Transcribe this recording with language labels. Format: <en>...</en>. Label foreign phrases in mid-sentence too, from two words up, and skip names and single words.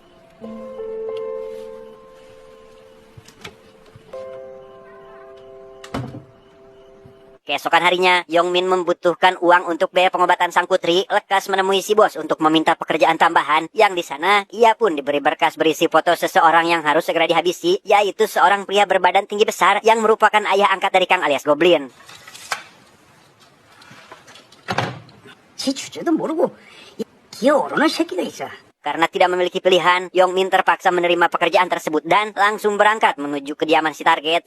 <id>Keesokan harinya, Yongmin membutuhkan uang untuk biaya pengobatan sang putri, lekas menemui si bos untuk meminta pekerjaan tambahan, yang di sana ia pun diberi berkas berisi foto seseorang yang harus segera dihabisi, yaitu seorang pria berbadan tinggi besar yang merupakan ayah angkat dari Kang alias Goblin.</id> <ko>지 주제도 모르고 기어 오르는 새끼가 있어.</ko> <id>Karena tidak memiliki pilihan, Yongmin terpaksa menerima pekerjaan tersebut dan langsung berangkat menuju kediaman si target.</id>